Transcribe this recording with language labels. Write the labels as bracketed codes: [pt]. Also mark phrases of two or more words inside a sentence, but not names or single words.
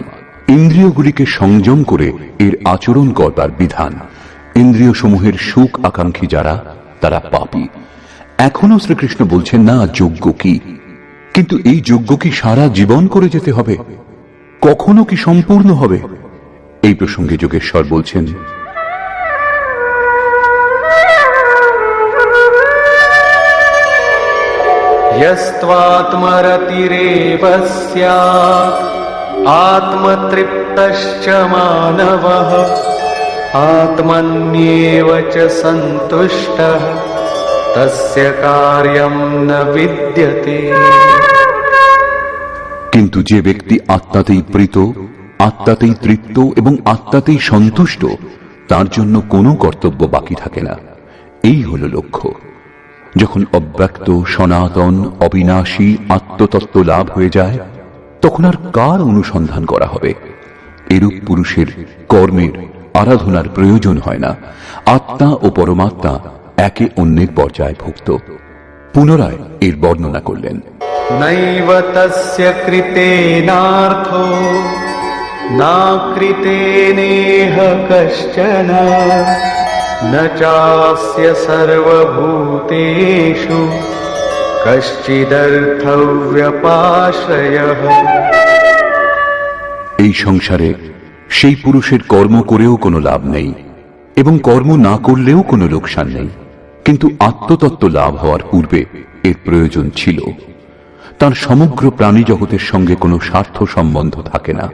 [bn] ইন্দ্রিয়গুলিকে সংযম করে এর আচরণ করবার বিধান। ইন্দ্রিয় সমূহের সুখ আকাঙ্ক্ষী যারা, তারা পাপী। এখনো শ্রীকৃষ্ণ বলছেন না যজ্ঞ কি, কিন্তু এই যজ্ঞ কি সারা জীবন করে যেতে হবে? কখনো কি সম্পূর্ণ হবে? এই প্রসঙ্গে যোগেশ্বর বলছেন, [sa] यस्त्वात्मरतिरेव स्यात् आत्मतृप्तश्च मानवः आत्मन्येव च सन्तुष्टः तस्य कार्यं न विद्यते। [bn] কিন্তু যে ব্যক্তি আত্মাতেই প্রীত, আত্মাতেই তৃপ্ত এবং আত্মাতেই সন্তুষ্ট, তার জন্য কোনো কর্তব্য বাকি থাকে না। এই হল লক্ষ্য। যখন অব্যক্ত, সনাতন, অবিনাশী আত্মতত্ত্ব লাভ হয়ে যায়, তখন আর কার অনুসন্ধান করা হবে? এরূপ পুরুষের কর্মের, আরাধনার প্রয়োজন হয় না। আত্মা ও পরমাত্মা একে অন্যের পর্যায়ভুক্ত। পুনরায় এর বর্ণনা করলেন, [sa] नैव तस्य कृतेनार्थो नाकृतेनेह कश्चन न चास्य सर्वभूतेषु कश्चिदर्थव्यपाश्रयः। [bn] এই সংসারে সেই পুরুষের কর্ম করেও কোনো লাভ নেই এবং কর্ম না করলেও কোনো লোকসান নেই, কিন্তু আত্মতত্ত্ব লাভ হওয়ার পূর্বে এর প্রয়োজন ছিল। তার সমগ্র প্রাণী জগতের সঙ্গে কোনো স্বার্থ সম্বন্ধ থাকে না।